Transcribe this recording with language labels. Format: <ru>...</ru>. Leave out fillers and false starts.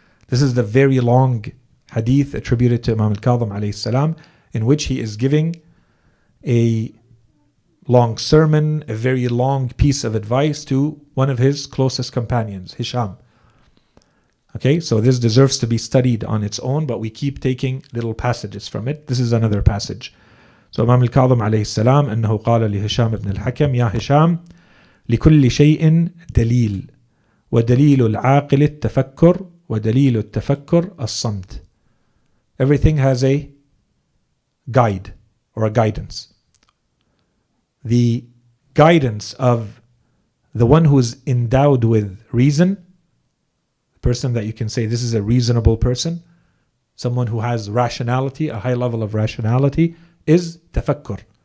<en>This is the very long hadith attributed to Imam al-Kadhim alayhi salam, in which he is giving a long sermon, a very long piece of advice to one of his closest companions, Hisham. Okay, so this deserves to be studied on its own, but we keep taking little passages from it. This is another passage.</en> <ar>So Imam al-Kadhim alayhi salam أنه قال لهشام بن الحكم يا هشام لكل شيء دليل ودليل العاقل التفكر ودليل التفكر الصمت.</ar> <en>Everything has a guide or a guidance. The guidance of the one who is endowed with reason, the person that you can say this is a reasonable person, someone who has rationality, a high level of rationality, is tafakkur.</en>